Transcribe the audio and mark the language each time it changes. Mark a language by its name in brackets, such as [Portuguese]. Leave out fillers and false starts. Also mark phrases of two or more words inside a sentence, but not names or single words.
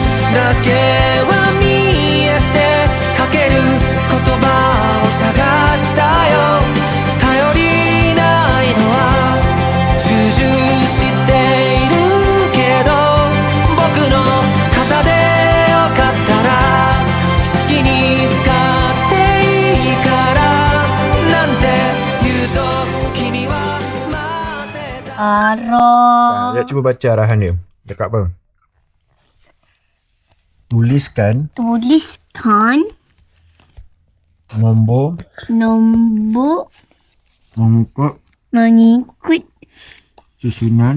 [Japanese] だけは見えてかける言葉を探したよ頼りないのは重々知っているけど僕の肩でよかったら好きに使っていいからなんて言うと君は混ぜた [Malay] Arah. Ya, cuba baca arahan dia. Cakap apa? Tuliskan Tuliskan nombor nombor mengikut mengikut